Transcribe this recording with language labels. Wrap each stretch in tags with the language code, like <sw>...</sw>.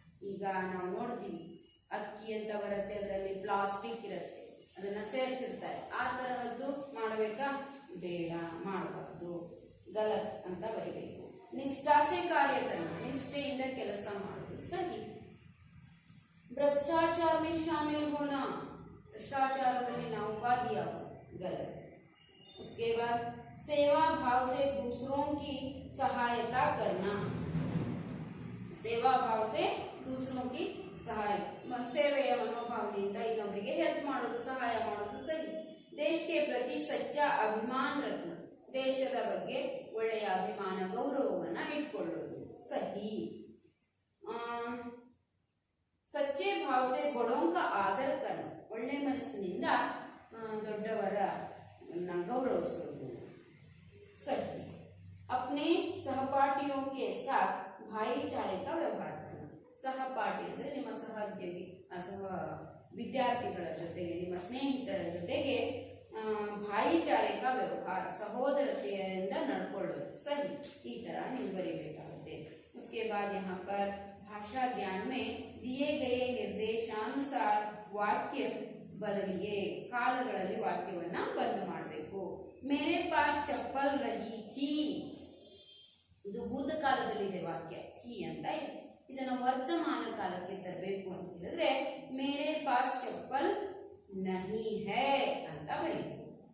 <kn>ಈಗ ನಾವು ನೋಡ್ತೀವಿ ಅಕ್ಕಿ ಅಂತ ಬರುತ್ತೆ, ಅದರಲ್ಲಿ ಪ್ಲಾಸ್ಟಿಕ್ ಇರುತ್ತೆ, ಅದನ್ನ ಸೇರಿಸಿರ್ತಾರೆ. ಆ ತರಹದ್ದು ಮಾಡಬೇಕಾ? ಬೇಡ, ಮಾಡಬಾರ್ದು, ಗಲತ್ ಅಂತ ಬರೀಬೇಕು. ನಿಷ್ಠಾಸೆ ಕಾರ್ಯಕ್ರಮ, ನಿಷ್ಠೆಯಿಂದ ಕೆಲಸ ಮಾಡೋದು ಸರಿ.</kn> <hi>भ्रष्टाचार में शामिल होना, भ्रष्टाचारದಲ್ಲಿ</hi> <kn>ನಾವು ಭಾಗಿಯಾಗುವುದು</kn> <hi>गलत. उसके बाद सेवा भाव से दूसरों की सहायता करना, सेवा भाव से दूसरों की सहायता,</hi> <kn>ಸೇವೆಯ ಮನೋಭಾವದಿಂದ ಇನ್ನೊಬ್ಬರಿಗೆ ಹೆಲ್ಪ್ ಮಾಡೋದು, ಸಹಾಯ ಮಾಡೋದು ಸರಿ. ದೇಶ</kn> <hi>के प्रति सच्चा अभिमान रखना,</hi> <kn>ದೇಶದ ಬಗ್ಗೆ ಒಳ್ಳೆಯ ಅಭಿಮಾನ ಗೌರವವನ್ನ ಇಟ್ಕೊಳ್ಳೋದು ಸರಿ.</kn> <hi>सच्चे भाव से बड़ों का आदर करना,</hi> <kn>ಒಳ್ಳೆ ಮನಸ್ಸಿನಿಂದ ದೊಡ್ಡವರ ಗೌರವಿಸುವುದು</kn> <hi>सही. अपने सहपाठियों के साथ भाईचारे का व्यवहार करना,</hi> <kn>सहपाठी ಅಂದ್ರೆ ನಿಮ್ಮ ಸಹೋದ್ಯೋಗಿ, ವಿದ್ಯಾರ್ಥಿಗಳ ಜೊತೆಗೆ, ನಿಮ್ಮ ಸ್ನೇಹಿತರ ಜೊತೆಗೆ ಭಾಯಿಚಾರೆ का व्यवहार, ಸಹೋದರತೆಯಿಂದ ನಡ್ಕೊಳ್ಳೋದು ಸರಿ. ಈ ತರ ನೀವು ಬರೀಬೇಕಾಗುತ್ತೆ.</kn> <hi>उसके बाद यहाँ पर भाषा ज्ञान में दिए गए निर्देशानुसार वाक्य बदलिए.</hi> <kn>ಕಾಲಗಳಲ್ಲಿ ವಾಕ್ಯವನ್ನ ಬದಲು ಮಾಡಬೇಕು.</kn> <hi>मेरे पास चप्पल रही थी,</hi> <kn>ಇದು ಭೂತಕಾಲದಲ್ಲಿದೆ ವಾಕ್ಯ, ಥಿ ಅಂತ ಇದೆ. ಇದನ್ನು ವರ್ತಮಾನ ಕಾಲಕ್ಕೆ ತರಬೇಕು ಅಂತ ಹೇಳಿದ್ರೆ</kn> <hi>मेरे पास चप्पल नहीं है</hi> <kn>ಅಂತ ಬರೀಬೇಕು.</kn>